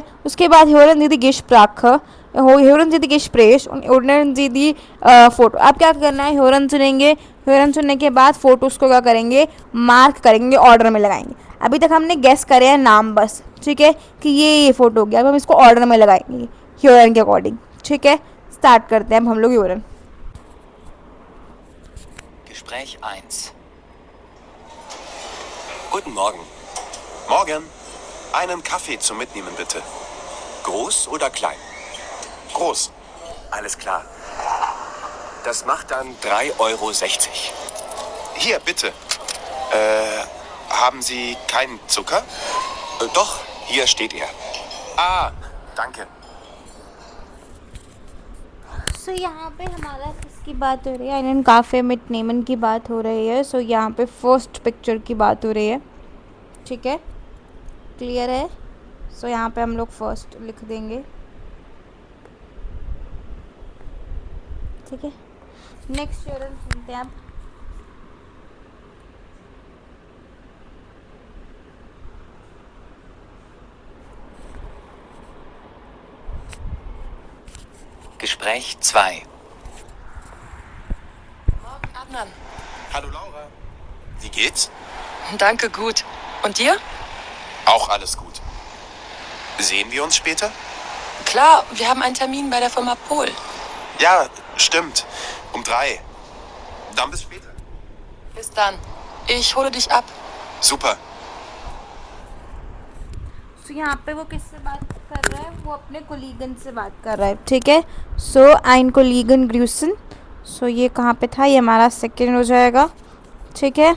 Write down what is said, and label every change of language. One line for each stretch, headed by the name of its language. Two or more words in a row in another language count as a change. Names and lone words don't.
Hindi: उसके बाद ह्योरन दीदी गिश प्राख ह्योरन दीदी गिश प्रेश उड़न दीदी फ़ोटो, आप क्या करना है, ह्योरन चुनेंगे, ह्योरन चुनने के बाद फ़ोटोज़ को क्या करेंगे, मार्क करेंगे, ऑर्डर में लगाएंगे। अभी तक हमने गेस करे हैं नाम बस, ठीक है, कि ये फ़ोटो हो गया, अब हम इसको ऑर्डर में लगाएंगे ह्योरन के अकॉर्डिंग, ठीक है। स्टार्ट करते हैं अब हम लोग ह्योरन।
German: Gespräch 1. Guten Morgen. Morgen. Einen Kaffee zum Mitnehmen, bitte. Groß oder klein? Groß. Alles klar. Das macht dann 3,60 €. Hier, bitte. Haben Sie keinen Zucker? Doch, hier steht er. Ah, danke.
Hindi: सो यहाँ पे हमारा किसकी बात हो रही है,
German: einen Kaffee mitnehmen
Hindi: की बात हो रही है। सो यहाँ पे
English: first picture
Hindi: की बात हो रही है, ठीक है, क्लियर है। सो यहाँ पे हम लोग फर्स्ट लिख देंगे, ठीक है। नेक्स्ट ह्योरन सुनते हैं आप।
German: Gespräch 2. Morgen, Adnan. Hallo Laura. Wie geht's? Danke, gut. Und dir? Auch alles gut. Sehen wir uns später? Klar, wir haben einen Termin bei der Firma Pol. Ja, stimmt. Um 3. Dann bis später. Bis dann. Ich hole dich ab. Super.
Hindi: सो यहाँ पे वो किससे बात कर रहा है, वो अपने कोलीगन से बात कर रहा है, ठीक है। सो
German: ein Kollegen grüßen,
Hindi: सो ये कहाँ पे था, ये हमारा सेकेंड हो जाएगा, ठीक है।